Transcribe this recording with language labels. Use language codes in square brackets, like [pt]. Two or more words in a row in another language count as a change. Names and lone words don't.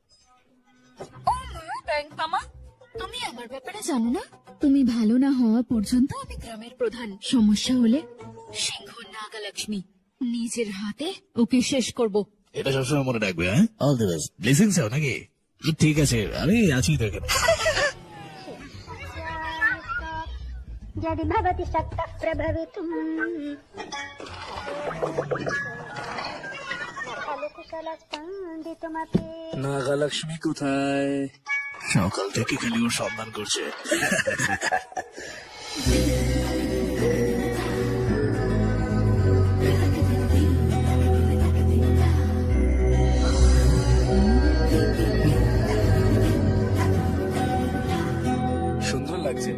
[bn] তুমি আমার ব্যাপারে জানো না? তুমি ভালো না হওয়া পর্যন্ত আমি গ্রামের প্রধান। সমস্যা হলে সিংহ নাগালক্ষ্মী নিজের হাতে ওকে শেষ করব। এটা সবসময় মনে রাখবে, হ্যাঁ। [en] All the best. [bn] ব্লেসিং চাও নাকি? ঠিক আছে, আমি আছি তো এখানে। [sa] यदि भवति शक्तः प्रभवितुम् खलु कुशलस्पन्दितुमपि। [bn] নাগালক্ষ্মী কোথায়? সকাল থেকে খালি ওর সন্ধান করছে। সুন্দর লাগছে।